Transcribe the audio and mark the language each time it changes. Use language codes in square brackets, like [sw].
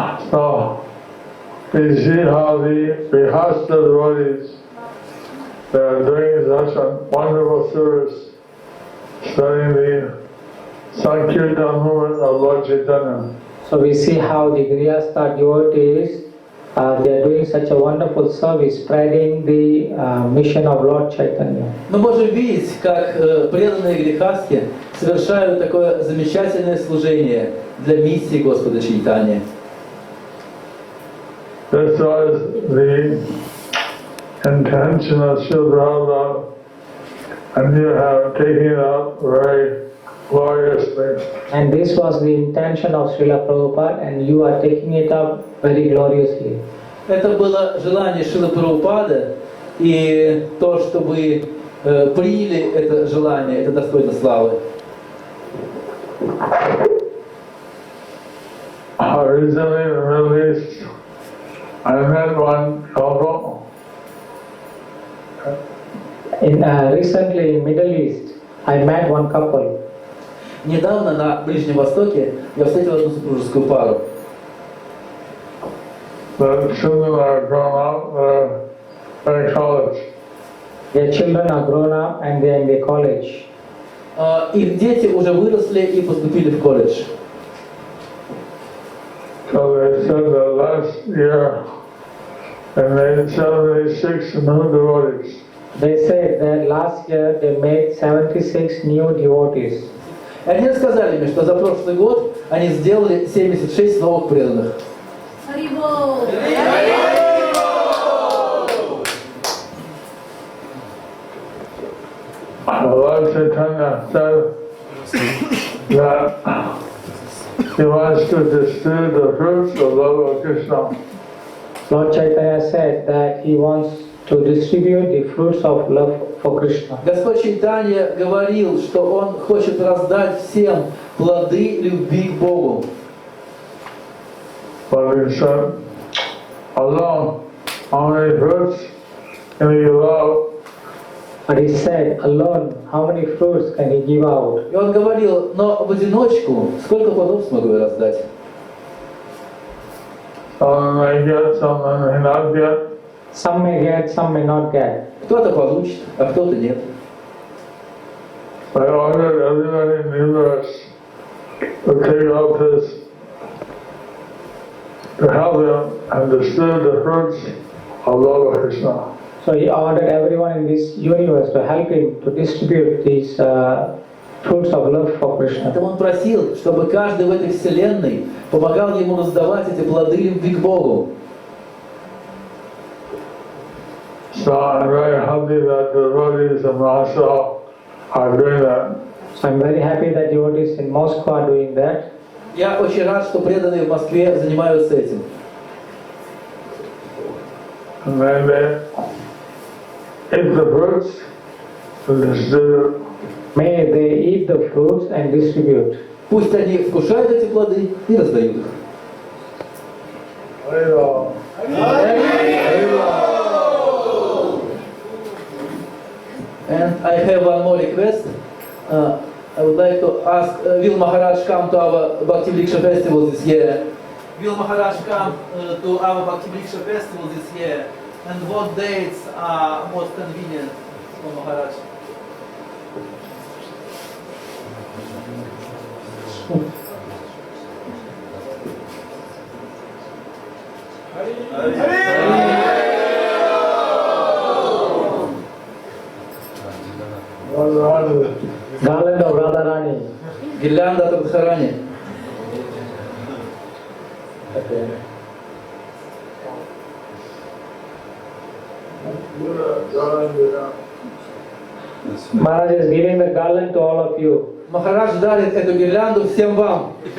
[en] So, we see how the Grihastha devotees, they are doing such a wonderful service, studying the Sankirtan movement of Lord Chaitanya. So we see how the Grihastha devotees, they are doing such a wonderful service, spreading the mission of Lord Chaitanya. [ru] Мы можем видеть, как преданные грехастхи совершают такое замечательное служение для миссии Господа Чайтаньи. [en] This was the intention of Srila Prabhupada, and you have taken it up very gloriously. And this was the intention of Srila Prabhupada, and you are taking it up very gloriously. [ru] Это было желание Шрилы Прабхупады, и то, что вы приняли это желание, это достойно славы. [en] Recently in the Middle East, I met one couple. Recently in Middle East, I met one couple. [ru] Недавно на Ближнем Востоке я встретил одну супружескую пару. [en] The children are grown up, they're in college. Their children are grown up and they are in the college. [ru] Их дети уже выросли и поступили в колледж. [en] So they said that last year they made 76 new devotees. They said that last year they made 76 new devotees. [ru] И они рассказали мне, что за прошлый год они сделали 76 новых преданных. [en] Lord Chaitanya said that he wants to distribute the fruits of love of Krishna. Lord Chaitanya said that he wants to distribute the fruits of love for Krishna. [ru] Господь Чайтанья говорил, что Он хочет раздать всем плоды любви к Богу. [en] But he said, alone, how many fruits can he give out? But he said, alone, how many fruits can he give out? [ru] И Он говорил, но в одиночку сколько плодов смогу я раздать? [en] Some may get, some may not get. Some may get, some may not get. [ru] Кто-то получит, а кто-то нет. [en] I ordered everybody in the universe to take up this, to help them understand the fruits of love of Krishna. So he ordered everyone in this universe to help him to distribute these fruits of love for Krishna. [ru] Поэтому он просил, чтобы каждый в этой вселенной помогал ему раздавать эти плоды любви к Богу. [en] So I'm very happy that the devotees of Moscow are doing that. So I'm very happy that devotees in Moscow are doing that. [ru] Я очень рад, что преданные в Москве занимаются этим. [en] And then they eat the fruits and distribute. May they eat the fruits and distribute. [ru] Пусть они вкушают эти плоды и раздают их. [en] And I have one more request. I would like to ask, will Maharaj come to our Bhakti Vriksha festival this year? Will Maharaj come to our Bhakti Vriksha festival this year? And what dates are most convenient for Maharaj? Garland of Radharani. [ru] Гирлянда от Радхарани. [en] Maharaj is giving the garland to all of you. [ru] Махарадж дарит эту гирлянду всем вам.